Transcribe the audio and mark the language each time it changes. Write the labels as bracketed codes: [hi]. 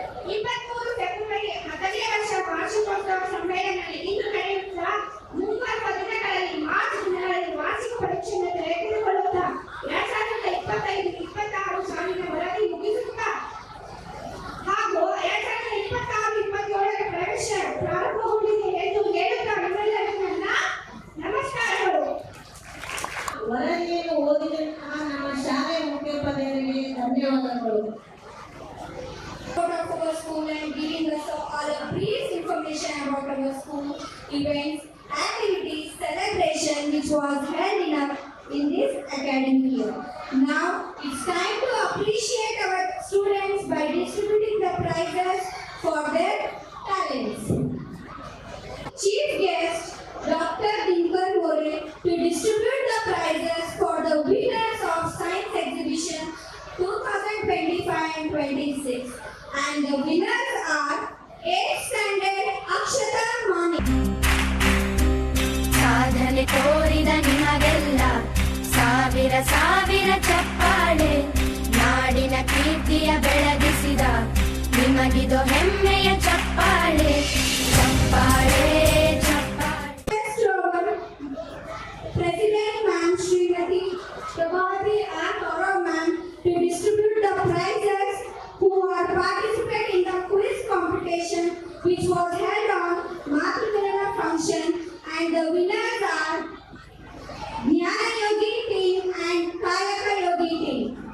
[kn] 23 February 10ನೇ ವರ್ಷ ವಾರ್ಷಿಕೋತ್ಸವ ಸಮ್ಮೇಳನ ಇಂದು ನಡೆಯುತ್ತಾ ಮುಂಬರುವ ದಿನಗಳಲ್ಲಿ ಮಾರ್ಚ್ ದಿನಗಳಲ್ಲಿ ವಾರ್ಷಿಕ ಪರೀಕ್ಷೆಯನ್ನು ತೆಗೆದುಕೊಳ್ಳುತ್ತಾ 2025-26 ಸಾಲಿನ ವರದಿ ಮುಗಿಸುತ್ತಾ ಹಾಗೂ 2026-27ರ ಪ್ರವೇಶ ಪ್ರಾರಂಭಗೊಂಡಿದೆ ಎಂದು ಹೇಳುತ್ತಾ ನಿಮ್ಮೆಲ್ಲರಿಗೂ ನನ್ನ ನಮಸ್ಕಾರಗಳು. ವರದಿಯನ್ನು ಓದಿದಂತಹ ನಮ್ಮ ಶಾಲೆಯ ಮುಖ್ಯೋಪಾಧ್ಯಾಯರಿಗೆ ಧನ್ಯವಾದಗಳು. [en] Of our school and giving us all a brief information about our school events, activities, celebration which was held in this academic year. Now it's time to appreciate our students by distributing the prizes for their talents. Chief guest Dr. Dinkar More to distribute the prizes for the winners of Science Exhibition 2025 and 26. And the winners are 8th standard Akshata Mani. [kn] ಸಾಧನೆ ತೋರಿದ ನಿಮಗೆಲ್ಲ ಸಾವಿರ ಸಾವಿರ ಚಪ್ಪಾಳೆ, ನಾಡಿನ ಕೀರ್ತಿಯ ಬೆಳಗಿಸಿದ ನಿಮಗಿದು ಹೆಮ್ಮೆಯ ಚಪ್ಪಾಳೆ, ಚಪ್ಪಾಳೆ ಚಪ್ಪಾಳೆ. [en] Next over, President Ma'am Srimati Prabhati and Gaurav Ma'am to distribute the prizes who are participating in the quiz competition which was held on Matrudana function, and the winners are Jnana Yogi team and Kayaka Yogi team.